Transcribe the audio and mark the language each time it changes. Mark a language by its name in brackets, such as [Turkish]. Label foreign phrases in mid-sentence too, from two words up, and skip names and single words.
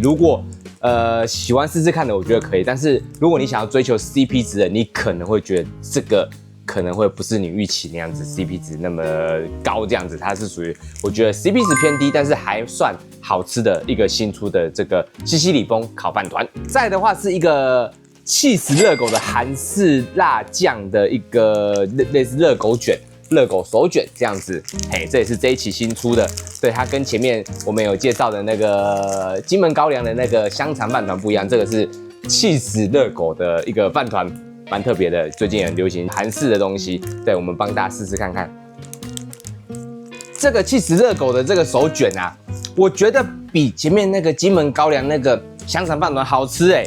[Chinese] 如果喜歡試試看的，我覺得可以。但是如果你想要追求 CP 值的，你可能會覺得這個可能会不是你預期那樣子 CP 值那麼高，這樣子它是屬於我覺得 CP 值偏低，但是還算好吃的一個新出的這個西西里風烤飯糰。再來的話是一個起司熱狗的韓式辣醬的一個類似熱狗卷、熱狗手卷這樣子，嘿，這也是這一期新出的。对，它跟前面我們有介紹的那個金門高粱的那個香腸飯糰不一樣，這個是起司熱狗的一個飯糰。蠻特別的，最近很流行韓式的東西，對，我們幫大家試試看看。這個起司熱狗的這個手卷啊，我覺得比前面那個金門高粱那個香腸飯糰好吃哎。